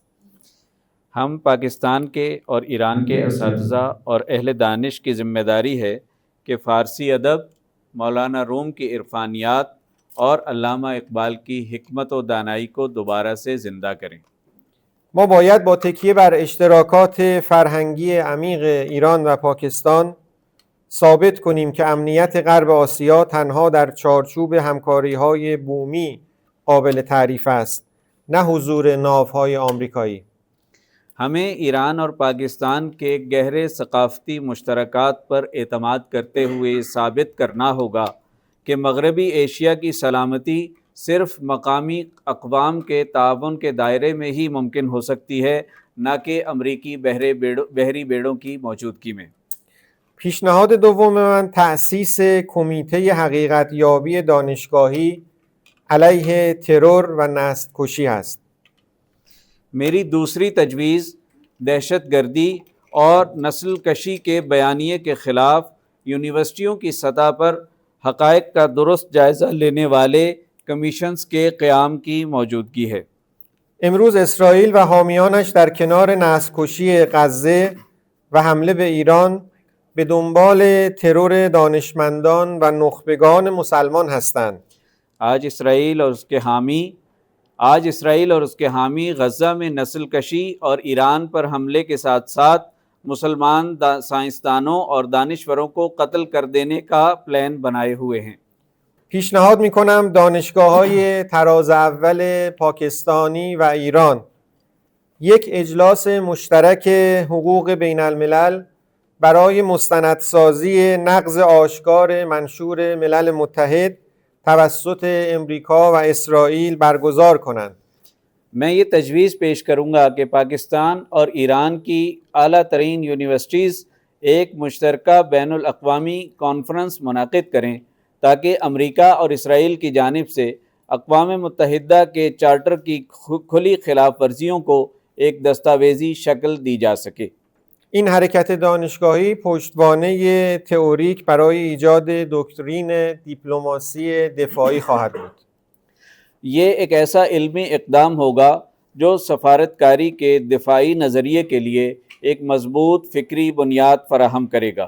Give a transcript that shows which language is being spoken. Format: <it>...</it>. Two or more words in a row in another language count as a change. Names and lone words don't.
<ur>ہم پاکستان کے اور ایران کے اساتذہ اور اہل دانش کی ذمہ داری ہے کہ فارسی ادب، مولانا روم کی عرفانیات اور علامہ اقبال کی حکمت و دانائی کو دوبارہ سے زندہ کریں.</ur> <fa>ما باید با تکیه بر اشتراکات فرهنگی عمیق ایران و پاکستان ثابت کنیم که امنیت غرب آسیا تنها در چارچوب همکاری‌های بومی قابل تعریف است، نه حضور ناوهای آمریکایی.</fa> <ur>ہمیں ایران اور پاکستان کے گہرے ثقافتی مشترکات پر اعتماد کرتے ہوئے ثابت کرنا ہوگا کہ مغربی ایشیا کی سلامتی صرف مقامی اقوام کے تعاون کے دائرے میں ہی ممکن ہو سکتی ہے، نہ کہ امریکی بحری بیڑوں کی موجودگی میں.</ur> <fa>پیشنهاد دوم من تأسیس کمیته حقیقت یابی دانشگاهی علیه ترور و نسل کشی است.</fa> <ur>میری دوسری تجویز دہشت گردی اور نسل کشی کے بیانیے کے خلاف یونیورسٹیوں کی سطح پر حقائق کا درست جائزہ لینے والے کمیشنز کے قیام کی موجودگی ہے.</ur> <fa>امروز اسرائیل و حامیانش در کنار نسل کشی غزه و حمله به ایران به دنبال ترور دانشمندان و نخبگان مسلمان هستند.</fa> <ur>آج اسرائیل اور اس کے حامی غزہ میں نسل کشی اور ایران پر حملے کے ساتھ ساتھ مسلمان سائنسدانوں اور دانشوروں کو قتل کر دینے کا پلان بنائے ہوئے ہیں.</ur> <fa>پیشنهاد میکنم دانشگاه‌های تراز اول پاکستانی و ایران یک اجلاس مشترک حقوق بین الملل برای مستندسازی نقض آشکار منشور ملل متحد توسط امریکا و اسرائیل برگزار کنند.</fa> <ur>میں یہ تجویز پیش کروں گا کہ پاکستان اور ایران کی اعلیٰ ترین یونیورسٹیز ایک مشترکہ بین الاقوامی کانفرنس منعقد کریں تاکہ امریکہ اور اسرائیل کی جانب سے اقوام متحدہ کے چارٹر کی کھلی خلاف ورزیوں کو ایک دستاویزی شکل دی جا سکے.</ur> <fa>این حرکت دانشگاهی پشتوانه تئوریک برای ایجاد دکترین دیپلماسی دفاعی خواهد بود.</fa> <ur>یہ ایک ایسا علمی اقدام ہوگا جو سفارتکاری کے دفاعی نظریے کے لیے ایک مضبوط فکری بنیاد فراہم کرے گا.</ur>